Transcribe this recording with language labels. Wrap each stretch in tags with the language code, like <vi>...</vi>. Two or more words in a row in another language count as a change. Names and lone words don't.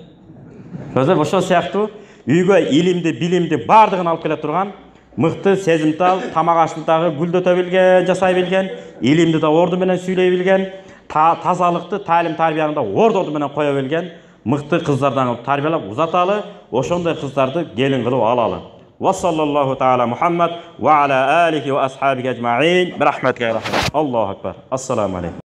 <ky>Көздөр ошол сыяктуу үйгө илимди, билимди бардыгын алып келе турган мыкты, сезимтал, тамак ашты дагы гүлдөтө билген, жасай билген, илимди да орду менен сүйлөй билген, тазалыкты, таалим тарбияны да орду менен кое билген мыкты кыздардан тарбиялап узаталы, ошондой кыздарды келин кылып алалы.</ky> <ar>وصلى الله تعالى محمد وعلى آله وأصحابه أجمعين. برحمتك يا رحمة. الله أكبر. السلام عليكم.</ar>